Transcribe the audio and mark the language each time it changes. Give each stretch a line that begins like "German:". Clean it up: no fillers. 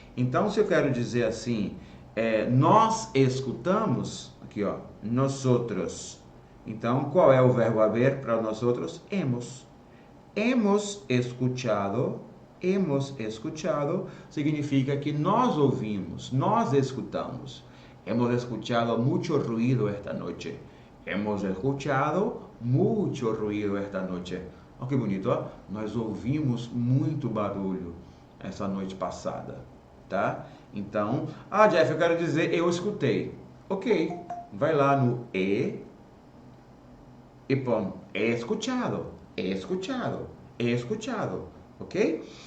Portuguese: Então, se eu quero dizer assim, nós escutamos, aqui, ó, nosotros. Então, qual é o verbo haver para nós outros? Hemos. Hemos escuchado significa que nós ouvimos, nós escutamos.
Spanish: Hemos escuchado mucho ruido esta noche. Hemos escuchado mucho ruido esta noche.
Portuguese: Olha que bonito, ó. Nós ouvimos muito barulho essa noite passada, tá? Então, Jeff, eu quero dizer eu escutei. Ok, vai lá no e põe escuchado. Escuchado, escuchado, ok?